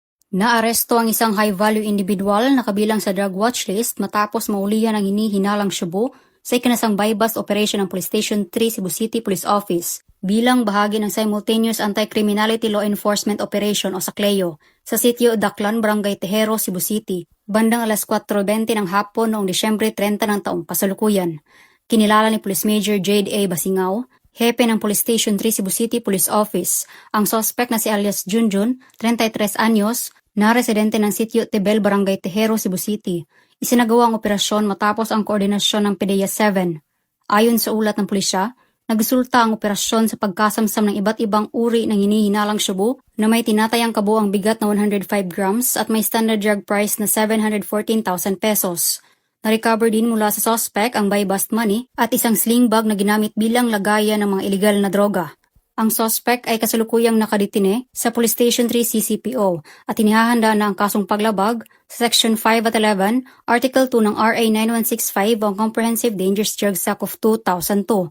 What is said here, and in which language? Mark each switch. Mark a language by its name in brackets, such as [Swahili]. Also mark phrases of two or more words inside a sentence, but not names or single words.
[Filipino] Naaresto ang isang [English] high-value individual [Filipino] na kabilang sa [English] drug watch list [Filipino] matapos maulihan ang hinihinalang Shabu sa ikinasang [English] buy-bust operation [Filipino] ng Police Station 3 Cebu City Police Office bilang bahagi ng Simultaneous Anti-Criminality Law Enforcement Operation o SACLEO sa sitio Daklan, Barangay Tejero, Cebu City, bandang alas 4:20 ng hapon noong Disyembre 30 ng taong kasalukuyan. Kinilala ni Police Major Jade A. Basingao, hepe ng Police Station 3 Cebu City Police Office, ang suspect na si alias Junjun, 33 anyos, na residente ng sitio Tebel, Barangay Tejero, Cebu City. Isinagawa ang operasyon matapos ang koordinasyon ng PDEA 7. Ayon sa ulat ng pulisya, nagresulta ang operasyon sa pagkasamsam ng iba't ibang uri ng hinihinalang shabu na may tinatayang kabuang bigat na 105 grams at may [English] standard drug price [Filipino] na 714,000 pesos. Na-recover din mula sa suspect ang [English] buy-bust money [Filipino] at isang [English] sling bag [Filipino] na ginamit bilang lagayan ng mga iligal na droga. Ang suspect ay kasalukuyang nakadetine sa Police Station 3 CCPO at inihahanda na ang kasong paglabag sa Section 5 at 11, Article 2 ng RA 9165 o Comprehensive Dangerous Drugs Act of 2002.